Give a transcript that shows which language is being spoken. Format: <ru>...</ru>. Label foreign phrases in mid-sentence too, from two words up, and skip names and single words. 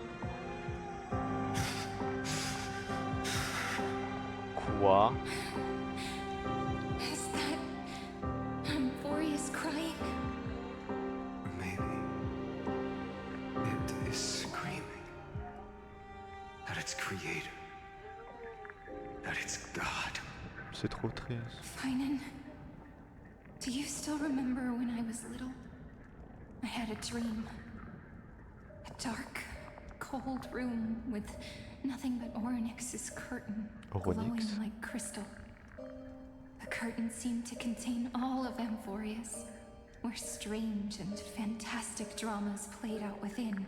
<fr>Quoi?</fr> <en>Is that Emphorius crying? Or maybe it is screaming at its creator, at its god.</en> <fr>C'est trop triste.</fr> <en>Finan, do you still remember when I was little? I had a dream. A dark, cold room with nothing but Orynyx's curtain, glowing Orynyx? like crystal. The curtain seemed to contain all of Emphorius, where strange and fantastic dramas played out within.</en>